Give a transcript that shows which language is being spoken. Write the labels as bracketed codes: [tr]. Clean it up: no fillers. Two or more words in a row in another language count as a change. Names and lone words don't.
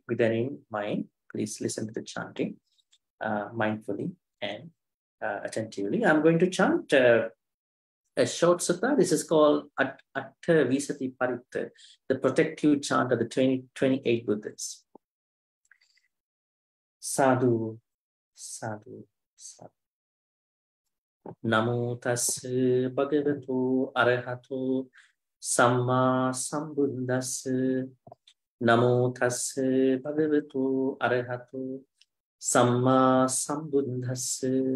[en] With that in mind, please listen to the chanting mindfully and attentively. I'm going to chant a short sutta. This is called Atta Visati Paritta, the protective chant of the 28 Buddhas. [pi] Sadhu, sadhu, sadhu. Namo tassa bhagavato arahato samma sambuddhassa. Namo tassa bhagavato arahato samma sambuddhassa.